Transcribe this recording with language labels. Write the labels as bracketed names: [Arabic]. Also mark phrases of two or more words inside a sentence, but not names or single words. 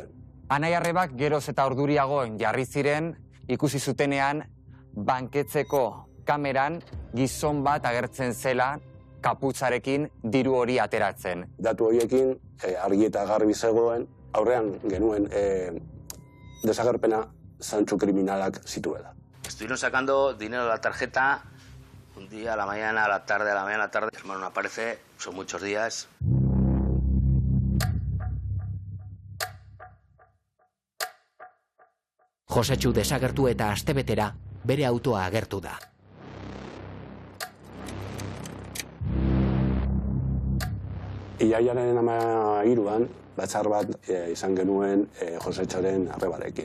[Basque] Anai-arrebak geroz eta orduriago jarri ziren, ikusi zutenean, banketzeko kameran gizon bat agertzen zela kaputzarekin diru hori ateratzen. Datu horiekin argi eta garbi zegoen, aurrean genuen desagerpena zantzu kriminalak zituela. [Spanish] Estuvieron sacando dinero de la tarjeta un día a la mañana, a la tarde, a la mañana, a la tarde. Mi hermano no aparece, son muchos días. [Basque] Josetxu desagertu eta astebetera bere autoa agertu da. Irailaren 13an, batzar bat izan genuen Josetxoren arrebarekin.